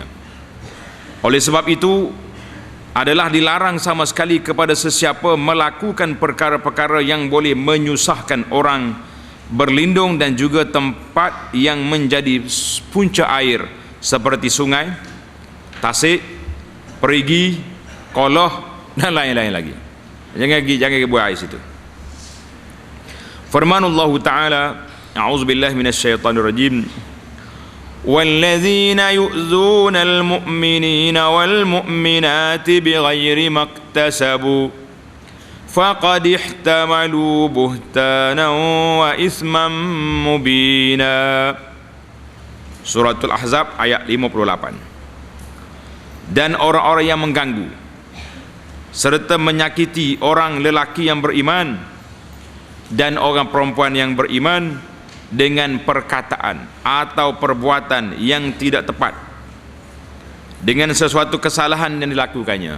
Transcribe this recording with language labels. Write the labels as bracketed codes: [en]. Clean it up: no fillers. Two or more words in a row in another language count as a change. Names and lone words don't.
[ms] Oleh sebab itu adalah dilarang sama sekali kepada sesiapa melakukan perkara-perkara yang boleh menyusahkan orang berlindung dan juga tempat yang menjadi punca air seperti sungai, tasik, perigi, kolah dan lain-lain lagi. Jangan buat air situ. Firmanullah Ta'ala, [ar] أعوذ بالله من الشيطان الرجيم والذين يؤذون المؤمنين والمؤمنات بغير ما اكتسبوا فقد احتملوا بهتانا وإثما مبينا. [ms] Suratul Ahzab ayat 58. Dan orang-orang yang mengganggu serta menyakiti orang lelaki yang beriman dan orang perempuan yang beriman dengan perkataan atau perbuatan yang tidak tepat, dengan sesuatu kesalahan yang dilakukannya.